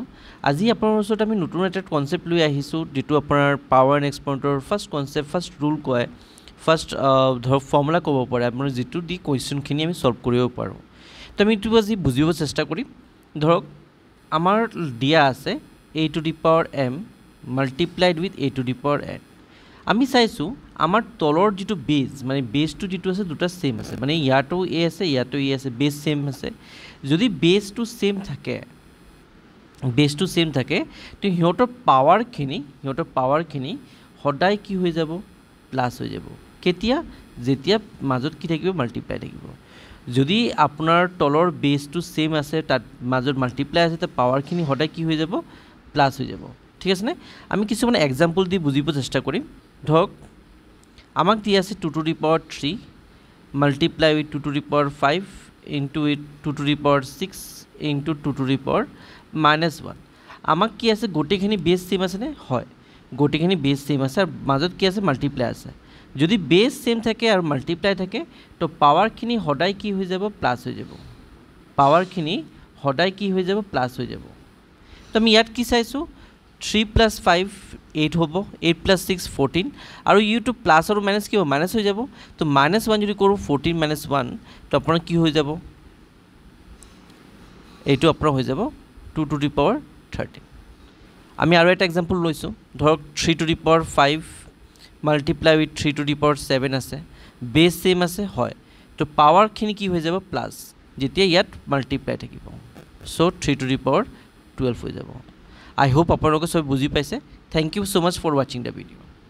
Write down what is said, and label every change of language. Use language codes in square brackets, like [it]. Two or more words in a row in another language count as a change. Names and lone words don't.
[as] আজি আপোনালোকৰ ওচৰত আমি নতুন এটা কনসেপ্ট লৈ আহিছোঁ, যেটো আপোনাৰ [en] power and exponentৰ first concept, first rule [as] কয়, ফাৰ্ষ্ট ধৰক ফৰ্মুলা ক'ব পাৰে, আপোনাৰ যেটো [en] the questionখিনি [as] আমি সলভ কৰিব পাৰোঁ। তো আমি এইটো আজি বুজিব চেষ্টা কৰিম। ধৰক আমাৰ দিয়া আছে [en] a to the power m multiplied with a to the power n. [as] আমি চাইছোঁ আমাৰ তলৰ যেটো বেজ, মানে বেজটো যেটো আছে দুটা সেম আছে, মানে ইয়াতো a আছে ইয়াতো a আছে, [en] base same [as] আছে। যদি বেজটো সেম থাকে তো সিহঁতৰ পাৱাৰখিনি সদায় কি হৈ যাব, প্লাস হৈ যাব। কেতিয়া? যেতিয়া মাজত কি থাকিব, মাল্টিপ্লাই থাকিব। যদি আপোনাৰ তলৰ বেজটো সেম আছে, তাত মাজত মাল্টিপ্লাই আছে, তো পাৱাৰখিনি সদায় কি হৈ যাব, প্লাস হৈ যাব। ঠিক আছে নে? আমি কিছুমান এক্সাম্পল দি বুজিব চেষ্টা কৰিম। ধৰক আমাক দিয়া আছে [en] 2 to the power 3 multiply with 2 to the power 5 into 2 to the power 6 into 2 to the power -1. [as] আমাক কি আছে, গোটেইখিনি [en] base same [as] আছে নে? হয়, গোটেইখিনি [en] base same [as] আছে আৰু মাজত কি আছে, মাল্টিপ্লাই আছে। যদি [en] base same [as] থাকে আৰু মাল্টিপ্লাই থাকে তো পাৱাৰখিনি সদায় কি হৈ যাব, প্লাস হৈ যাব। পাৱাৰখিনি সদায় কি হৈ যাব, প্লাস হৈ যাব। তো আমি ইয়াত কি চাইছোঁ, 3 + 5 8 হ'ব, 8 + 6 14, আৰু ইউটো প্লাস আৰু মাইনাস কি হ'ব, মাইনাস হৈ যাব। তো -1 যদি কৰোঁ 14 - 1 তো আপোনাৰ কি হৈ যাব, এইটো আপোনাৰ হৈ যাব [en] 2 to the power 13। [as] আমি আৰু এটা এক্সাম্পল লৈছোঁ। ধৰক [en] 3 to the power 5 multiply with 3 to the power 7 [as] আছে, [en] base same [as] আছে, হয়। তো পাৱাৰখিনি কি হৈ যাব, প্লাস, যেতিয়া ইয়াত মাল্টিপ্লাই থাকিব। সো [en] 3 to the power 12 [as] হৈ যাব। [en] I hope [as] আপোনালোকে সব বুজি পাইছে। [en] Thank you so much for watching the video.